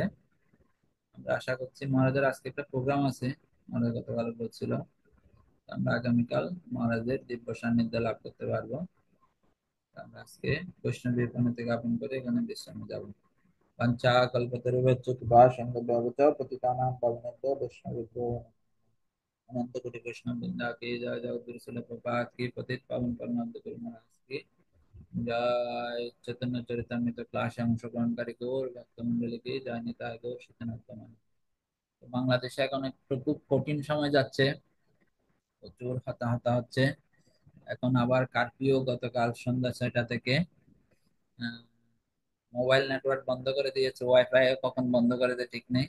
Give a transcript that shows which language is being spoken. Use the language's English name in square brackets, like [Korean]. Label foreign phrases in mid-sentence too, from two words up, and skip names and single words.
[Bangla] আমরা আশা করছি মহারাজের আজকে একটা প্রোগ্রাম আছে, মহারাজ গতকাল বলছিল। আমরা আগামীকাল মহারাজের দিব্য সান্নিধ্য লাভ করতে পারবো। আমরা আজকে বৈষ্ণবী প্রণতি জ্ঞাপন করে এখানে বিশ্রামে যাব। [Sanskrit] পঞ্চা কল্পতরুভ্যশ্চ কৃপা সিন্ধুভ্যশ্চ পতিতানাং পাবনেভ্যো বৈষ্ণবেভ্যো [Hindi] अनंत कोटि वैष्णव वृंदा की जय। जय गुरु शिल प्रभुपाद की पतित पावन परमानंद गुरु महाराज की जय। चैतन्य चरितामृत क्लास अंशग्रहणকারী [Bangla] গৌর ভক্তমণ্ডলী [Hindi] की जय। [Bangla] নিতাই গৌর শিক্ষানাথ। তো বাংলাদেশে এখন একটু খুব কঠিন সময় যাচ্ছে, প্রচুর হতাহত হচ্ছে। এখন আবার কারফিউ গতকাল সন্ধ্যা 6টা থেকে। মোবাইল নেটওয়ার্ক বন্ধ করে দিয়েছে, ওয়াইফাই কখন বন্ধ করে দেয় ঠিক নেই।